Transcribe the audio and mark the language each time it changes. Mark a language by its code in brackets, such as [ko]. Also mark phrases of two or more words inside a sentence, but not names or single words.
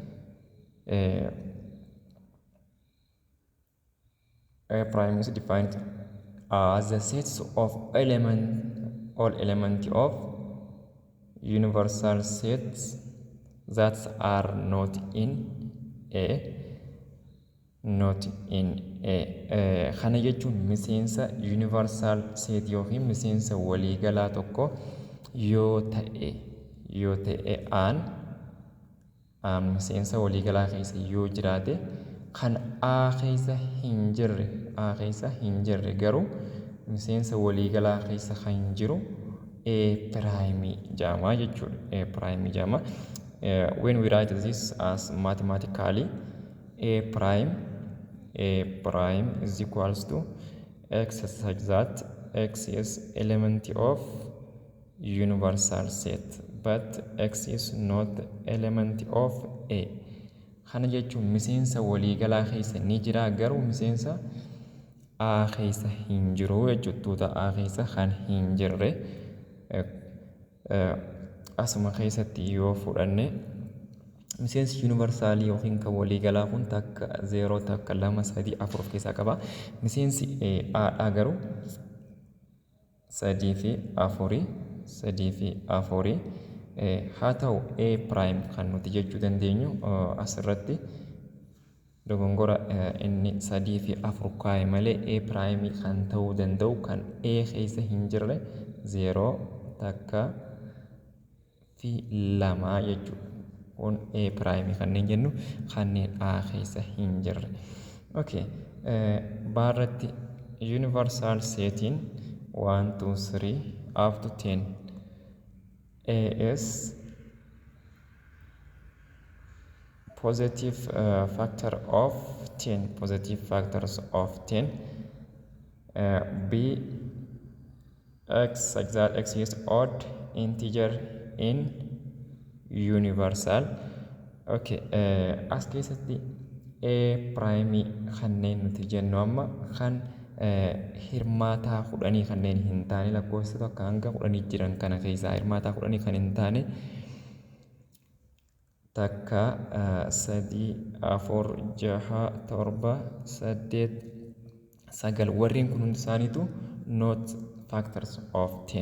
[en] A prime is defined as the sets of all elements of universal sets that are not in A. Not in A. [om] Kana jechuun miseensa [en] universal set [om] yookiin miseensa waliigalaa tokko yoo ta'e aan miseensa waliigalaa keessa yoo jiraate kan A keessa hin jirre garuu miseensa waliigalaa keessa kan jiru A prime jedhama jechuudha. A prime jedhama. [en] When we write this as mathematically, A prime is equals to X such that X is element of universal set, but X is not element of A. [om] Kana jechuun miseensa waliigalaa keessa ni jira garuu miseensa A keessa hin jiru jechuudha. A keessa kan hin jirre asuma keessatti yoo fudhanne miseensi universaalii yookiin kan waliigalaa kun takka 0 takka 2 3 4 of keessaa qaba. Miseensi A garuu 3 fi 4 haa ta'u A prime kan nuti jechuu dandeenyu asirratti dogongora inni 3 fi 4 kaa'e malee A prime kan ta'uu danda'u kan A keessa hin jirre 0 takka fi 2 jechuudha. Kun A prime kanneen jennu kanneen A keessa hin jirre. [en] Okay. Baarratti universal setting 1 2 3 up to 10. A is positive factor of 10. Positive factors of 10. B X such that X is odd integer in universal. [om] Okay. As keessatti A prime kanneen nuti jennu amma kan hirmaataa 10 kanneen hin taane lakkoofsota akka hanga 10 jiran kana keessaa hirmaataa 10 kan hin taane takka 3 4 6 7 8 9 warreen kun hundi isaaniitu [en] not factors of 10.